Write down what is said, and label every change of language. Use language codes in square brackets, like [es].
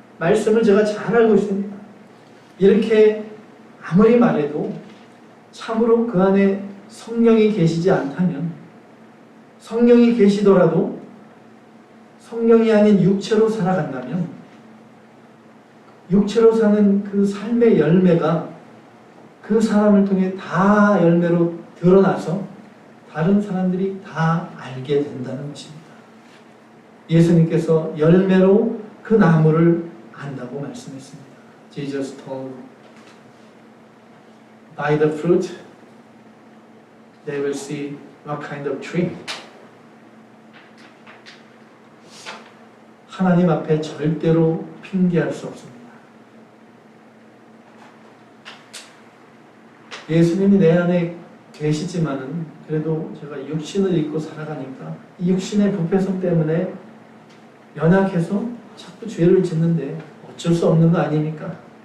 [ko] 말씀을 제가 잘 알고 있습니다. 이렇게 아무리 말해도 참으로 그 안에 성령이 계시지 않다면 성령이 계시더라도 성령이 아닌 육체로 살아간다면 육체로 사는 그 삶의 열매가 그 사람을 통해 다 열매로 드러나서 다른 사람들이 다 알게 된다는 것입니다. 예수님께서 열매로 그 나무를 안다고 말씀했습니다. [en] Jesus told, by the fruit they will see what kind of tree. [ko] 하나님 앞에 절대로 핑계할 수 없습니다. 예수님이 내 안에 계시지만은 그래도 제가 육신을 입고 살아가니까 이 육신의 부패성 때문에 연약해서 자꾸 죄를 짓는데 어쩔 수 없는 거 아닙니까?